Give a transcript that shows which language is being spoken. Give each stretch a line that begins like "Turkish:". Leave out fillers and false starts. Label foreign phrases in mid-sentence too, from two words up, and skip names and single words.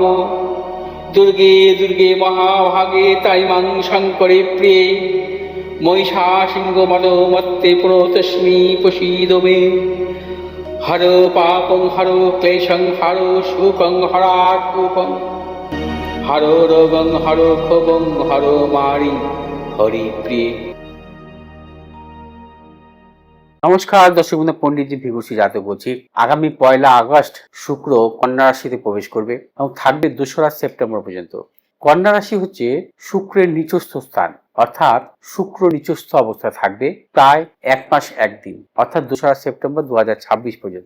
Sanskrit: दुर्गे दुर्गे महाभागे ताइमां शङ्करे प्रिये महिषासिंहमदोमत्ते प्रणतोऽस्मि प्रसीद मे। हरो पापं हरो क्लेशं हरो शोकं हरात्मकं हरो रोगं हरो क्षोभं हरो मारि हरिप्रिये।
Bangla: নমস্কার দর্শক বন্ধু, পণ্ডিতজি ভিগুসি জাতক বলছি। আগামী 1 আগস্ট শুক্র কন্যা রাশিতে প্রবেশ করবে এবং থাকবে 2রা সেপ্টেম্বর পর্যন্ত। কন্যা রাশি হচ্ছে শুক্রের নিচস্থ স্থান, অর্থাৎ শুক্র নিচস্থ অবস্থায় থাকবে প্রায় 1 মাস 1 দিন, অর্থাৎ 2রা সেপ্টেম্বর 2026 পর্যন্ত।